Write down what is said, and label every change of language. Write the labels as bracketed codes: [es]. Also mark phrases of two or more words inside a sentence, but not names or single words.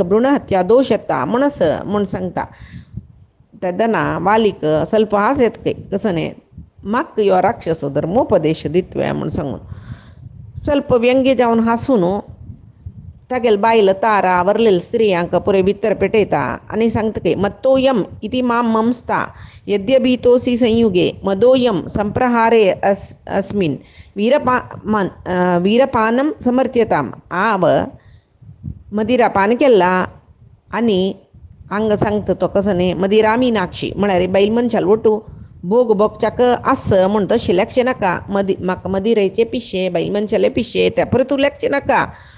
[kok] भ्रूण हत्या दोश येता म्हणस म्हूण सांगता तेदना वालीक ಸ್ವಲ್ಪ हांस येता खंय कसो न्ही म्हाका यो राक्षसो धर्मोपदेश दितवे म्हूण सांगून ಸ್ವಲ್ಪ व्यंग्य जावन हांसून तागेले बायल तारा वरलेले स्त्रियांक पुरे भितर पेटयता आनी सांगता खंय [sa] मत्तोयम इति मां मंस्ता यद्यभीतोसि संयुगे मदोयम संप्रहारे अस्मिन् वीरपानं समर्थ्यताम [kok] हांव मदिरापान केला आनी हांगा सांगता तो कसो न्ही मदिरा मिनाक्षी म्हळ्यार बायल मनशाल वटू भोग भोगच्याक आस म्हूण तशें लेखचें नाका म्हाका मदिरेचे पिशे बायल मनशाले पिशे त्या परत तूं लेखचें नाका